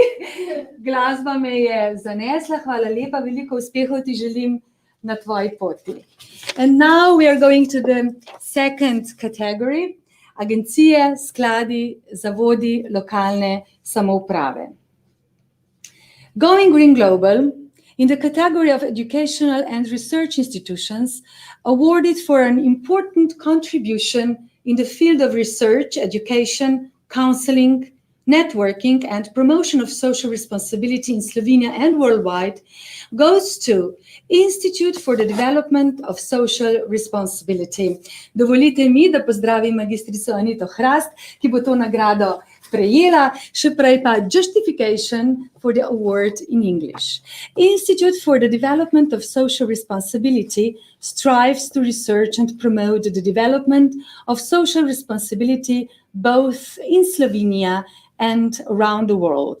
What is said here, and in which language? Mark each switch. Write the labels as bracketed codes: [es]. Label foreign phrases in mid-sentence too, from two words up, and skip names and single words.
[sl] Glasba me je zanesla. Hvala lepa, veliko uspehov ti želim na tvoji poti. [en] And now we are going to the second category. [sl] Agencije, skladi, zavodi, lokalne samouprave. [en] Going Green Global, in the category of educational and research institutions, awarded for an important contribution in the field of research, education, counseling, networking, and promotion of social responsibility in Slovenia and worldwide, goes to Institute for the Development of Social Responsibility. [sl] Dovolite mi, da pozdravim magistrico Anito Hrast, ki bo to nagrado prejela, še prej pa [en] Justification for the award in English. Institute for the Development of Social Responsibility strives to research and promote the development of social responsibility both in Slovenia and around the world.